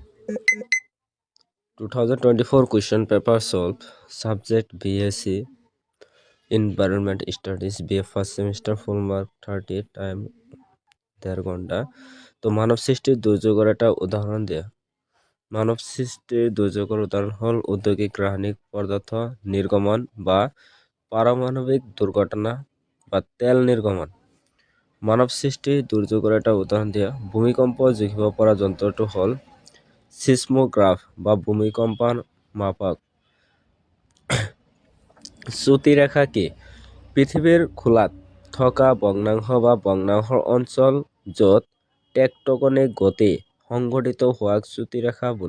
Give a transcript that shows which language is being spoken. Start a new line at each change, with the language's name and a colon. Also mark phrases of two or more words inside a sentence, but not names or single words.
English: 2024 question paper solved. Subject BSc Environment Studies, BA first semester, full mark 30, time 1.5 ঘন্টা।
Bangla: তো মানব সৃষ্টির দুর্যোগের একটা উদাহরণ দেয়া। মানব সৃষ্টির দুর্যোগের উদাহরণ হল ঔদ্যোগিক রাসায়নিক পদার্থ নির্গমন বা পারমাণবিক দুর্ঘটনা বা তেল নির্গমন। মানব সৃষ্টির দুর্যোগের একটা উদাহরণ দেয়া।
Assamese: ভূমিকম্প জুখিব পৰা যন্ত্ৰটো হল সিসমোগ্রাফ বা ভূমিকম্পন মাপক। চ্যুতিৰেখা কি? পৃথিৱীৰ খোলাত থকা ভগ্নাংশ বা ভগ্নাংশৰ অঞ্চল য'ত টেকটনিক গতি সংঘটিত হোৱাক চ্যুতিৰেখা বোলে।